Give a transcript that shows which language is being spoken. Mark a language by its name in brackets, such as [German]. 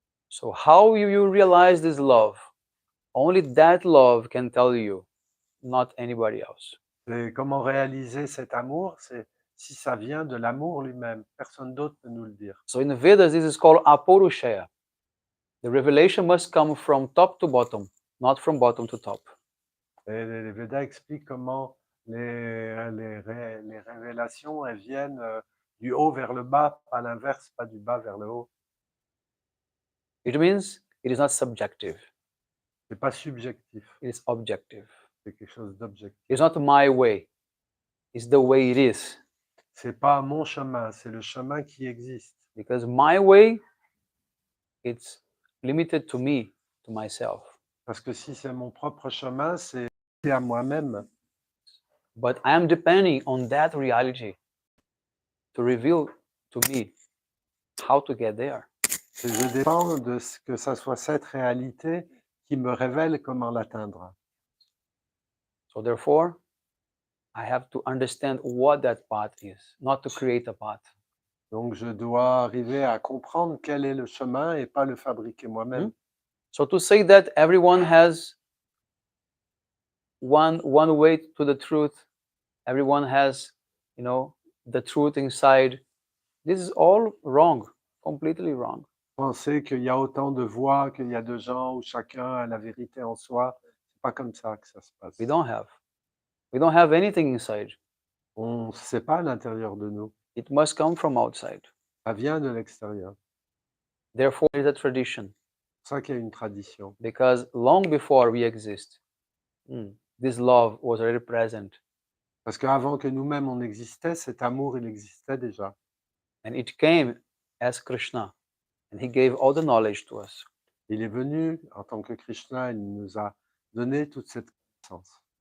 [English] So how you realize this love? Only that love can tell you, not anybody else. [French] Et comment réaliser cet amour, c'est si ça vient de l'amour lui-même. Personne d'autre peut nous le dire. [English] So in the Vedas, this is called apurushaya. The revelation must come from top to bottom, not from bottom to top. [French] Et les Védas expliquent comment les révélations, elles viennent du haut vers le bas, pas l'inverse, pas du bas vers le haut. [English] It means it is not subjective, [French] C'est pas subjectif, [English] it is objective. [French] c'est quelque chose d'objectif. [English] It's not my way, it's the way it is. [French] C'est pas mon chemin, c'est le chemin qui existe. [English] Because my way, it's limited to me, to myself. [French] Parce que si c'est mon propre chemin, c'est à moi-même. [English] But I am depending on that reality to reveal to me how to get there. [French] Et je dépends de ce que ça soit cette réalité qui me révèle comment l'atteindre. [English] So therefore, I have to understand what that path is, not to create a path. [French] Donc je dois arriver à comprendre quel est le chemin et pas le fabriquer moi-même. [English] So to say that everyone has one way to the truth, everyone has, the truth inside, this is all wrong, completely wrong. [French] Penser qu'il y a autant de voix, qu'il y a de gens où chacun a la vérité en soi, c'est pas comme ça que ça se passe. [English] We don't have anything inside. [French] On ne sait pas à l'intérieur de nous. [English] It must come from outside. [French] Ça vient de l'extérieur. [English] Therefore, it is a tradition. [French] C'est ça qu'il y a une tradition. [English] Because long before we exist, this love was already present. [French] Parce qu'avant que nous-mêmes on existait, cet amour, il existait déjà. [English] And it came as Krishna. And he gave all the knowledge to us. [French] Il est venu en tant que Krishna, il nous a donné toute cette connaissance.